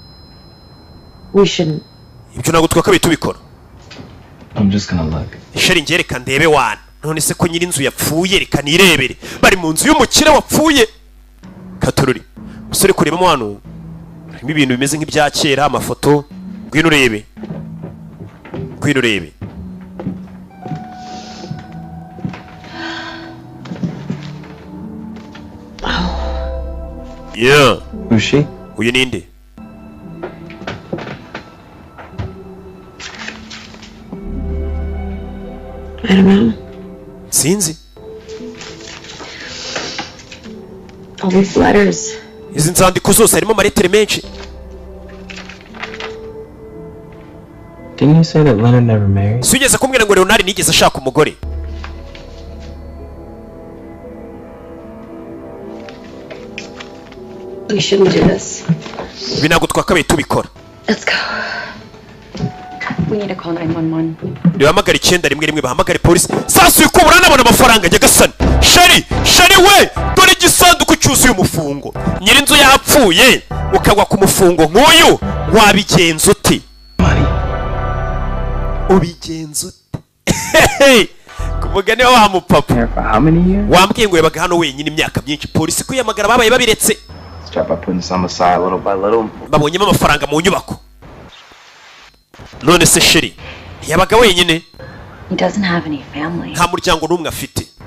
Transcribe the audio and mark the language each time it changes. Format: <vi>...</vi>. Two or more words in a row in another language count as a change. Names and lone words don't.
<rw>ibyo ntabwo twakabaye tubikora sheri njye reka ndebe wana none se ko nyirinzu yapfuye reka nirebere bari mu nzu y'umukire wapfuye katorori musore kurebamo hano harimo ibintu bimeze nk'ibya kera amafoto ngwino urebe yeah</rw> <en>Who's she?</en> <rw>uyu ninde</rw> <en>I don't know.</en> <rw>sinzi</rw> <en>All these letters.</en> <rw>izi nzandiko zose harimo amaretere menshi</rw> <en>Didn't you say that Leonard never married?</en> <rw>si ugeze kumbwira ngo Leonard nigeze ashaka umugore</rw> <en>We shouldn't do this.</en> <rw>ibi ntabwo twakabaye tubikora</rw> <en>Let's go. We need to call 911.</en> <rw>nibahamagara 911 bahamagare polisi sasa uyu kubura nabona amafaranga nyagasani shari we dore igisanduku cyuzuye umufungo nyirinzu yapfuye ukagwa ku mufungo nk'uyu wabigenza uti ubigenza ute ku mugani wa mupapa wambwiye ngo yabaga hano wenyine imyaka myinshi polisi kwiyamagara babaye babiretse babonyemo amafaranga mu nyubako none se sheri yabaga wenyine nta muryango n'umwe afite</rw>